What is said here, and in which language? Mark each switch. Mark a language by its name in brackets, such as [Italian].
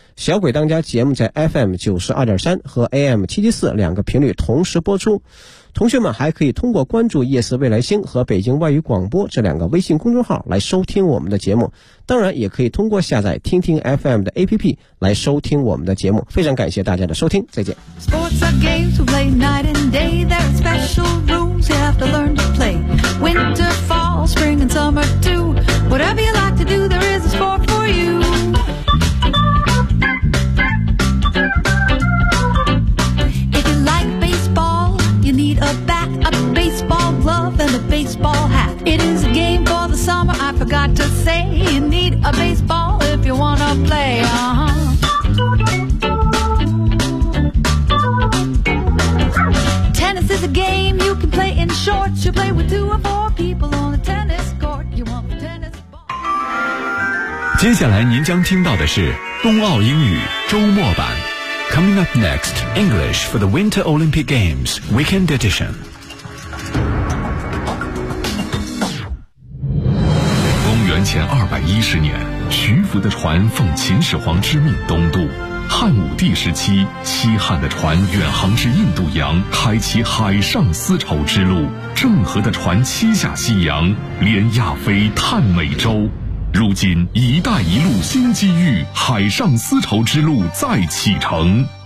[Chinese] 小鬼当家节目在 FM92.3 和 AM774 两个频率同时播出，同学们还可以通过关注夜色未来星和北京外语广播这两个微信公众号来收听我们的节目，当然也可以通过下载听听 FM 的 APP 来收听我们的节目。非常感谢大家的收听，再见。 [English] Sports are games, we play night and day. There are special rules you have to learn to play. Winter, fall, spring and summer too. Whatever you like to do, there is a sport for you. If you like baseball, you need a bat, a baseball glove and a baseball hat. It is a game for the summer, I forgot to say. You need a baseball if you want to play, Tennis is a game you can play in shorts. You play with 2 or 4 people on a tennis court. You want the tennis ball. [Chinese] 接下来您将听到的是冬奥英语周末版。 [English] Coming up next, English for the Winter Olympic Games Weekend Edition. [Chinese] 前210年，徐福的船奉秦始皇之命东渡，汉武帝时期西汉的船远航至印度洋，开启海上丝绸之路，郑和的船七下西洋，连亚非探美洲，如今一带一路新机遇，海上丝绸之路再启程。